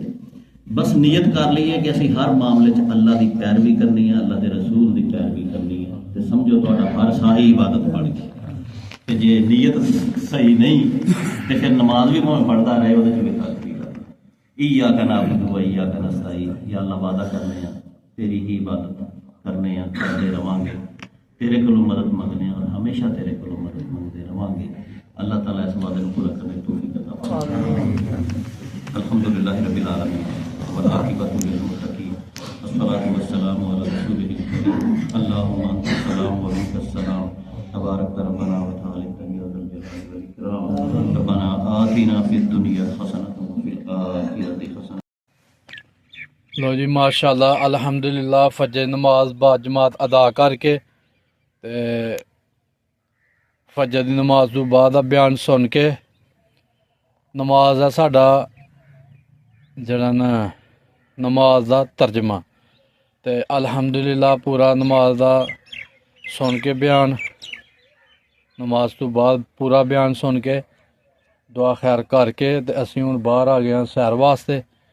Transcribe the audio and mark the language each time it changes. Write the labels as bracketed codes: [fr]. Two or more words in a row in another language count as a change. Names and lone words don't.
[pa] ਬਸ ਨੀਅਤ ਕਰ ਲਈਏ ਕਿ ਅਸੀਂ ਹਰ ਮਾਮਲੇ 'ਚ ਅੱਲਾਹ ਦੀ ਪੈਰਵੀ ਕਰਨੀ ਹੈ, ਅੱਲਾਹ ਦੇ ਰਸੂਲ ਦੀ ਪੈਰਵੀ ਕਰਨੀ ਹੈ, ਤੇ ਸਮਝੋ ਤੁਹਾਡਾ ਹਰ ਸਾਹੀ ਇਬਾਦਤ ਬਣ ਗਈ। ਤੇ ਜੇ ਨੀਅਤ ਸਹੀ ਨਹੀਂ ਤੇ ਫਿਰ ਨਮਾਜ਼ ਵੀ ਭਾਵੇਂ ਪੜ੍ਹਦਾ ਰਹੇ, ਉਹਦੇ 'ਚ ਵੀ ਤਾਕਤੀ ਕਰਨਾ। [ar] إياك نعبد وإياك نستعين, يا الله [pa] ਵਾਅਦਾ ਕਰਨੇ ਹੈਂ ਤੇਰੀ ਹੀ ਇਬਾਦਤ ਕਰਨੇ ਹੈਂ, ਕਰਦੇ ਰਵਾਂਗੇ, ਤੇਰੇ ਕੋਲੋਂ ਮਦਦ ਮੰਗਣੇ ਔਰ ਹਮੇਸ਼ਾ ਤੇਰੇ ਕੋਲੋਂ ਮਦਦ ਮੰਗਦੇ ਰਵਾਂਗੇ। [ur] اللہ تعالیٰ اس وعدے کو پورا کرنے کی توفیق عطا فرمائے. [ar] الحمد لله رب العالمين والعاقبة للمتقين، الصلاة والسلام على رسوله الكريم، اللهم أنت السلام ومنك السلام، تبارك ربنا وتعالى يا ذا الجلال والإكرام. ربنا آتنا في الدنيا حسنة وفي الآخرة حسنة. [pa] ਲੋ ਜੀ [ar] ما شاء الله الحمد لله [pa] ਫਜਰ ਨਮਾਜ਼ ਬਾਜਮਾਤ ਅਦਾ ਕਰਕੇ ਤੇ ਫਜਰ ਦੀ ਨਮਾਜ਼ ਤੋਂ ਬਾਅਦ ਦਾ ਬਿਆਨ ਸੁਣ ਕੇ ਨਮਾਜ਼ ਦਾ ਸਾਡਾ ਜਿਹੜਾ ਨਾ ਨਮਾਜ਼ ਦਾ ਤਰਜਮਾ ਤੇ ਅਲਹਮਦੁਲਿल्लाह ਪੂਰਾ ਨਮਾਜ਼ ਦਾ ਸੁਣ ਕੇ ਬਿਆਨ, ਨਮਾਜ਼ ਤੋਂ ਬਾਅਦ ਪੂਰਾ ਬਿਆਨ ਸੁਣ ਕੇ ਦੁਆ ਖੈਰ ਕਰਕੇ ਤੇ ਅਸੀਂ ਹੁਣ ਬਾਹਰ ਆ ਗਏ ਹਾਂ ਸੈਰ ਵਾਸਤੇ।